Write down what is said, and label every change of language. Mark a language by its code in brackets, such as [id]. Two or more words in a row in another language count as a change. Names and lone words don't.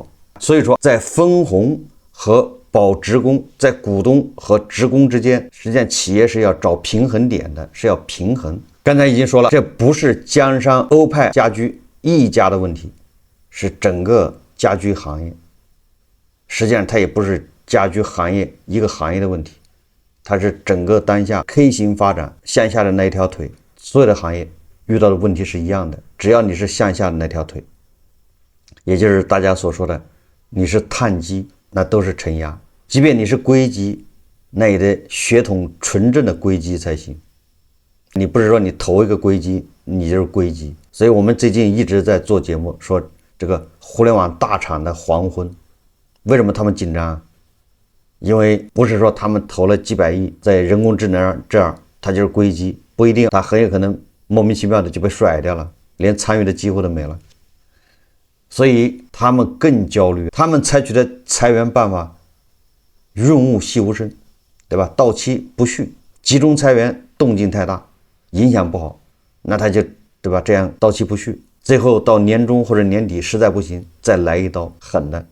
[zh] 所以說，在分紅和保職工，在股東和職工之間，實際上企業是要找平衡點的，是要平衡。剛才已經說了，這不是江山歐派家居一家的問題，是整個家居行業。實際上它也不是家居行業一个行業的問題，它是整個當下 K 型發展向下的那一條腿，所有的行業遇到的問題是一樣的。只要你是向下的那條腿，也就是大家所說的你是碳基，那都是承壓。即便你是硅基，那也得血統純正的硅基才行。你不是說你投一個硅基你就是硅基。所以我們最近一直在做節目，說這個互聯網大廠的黃昏，為什麼他們緊張？因為不是說他們投了幾百億在人工智能這兒，他就是硅基，不一定，他很有可能莫名其妙的就被甩掉了，連參與的機會都沒了。所以他們更焦慮，他們採取的裁員辦法潤物細無聲，對吧？到期不續，集中裁員動靜太大，影響不好，那他就對吧？這樣到期不續，最後到年終或者年底實在不行，再來一刀狠的。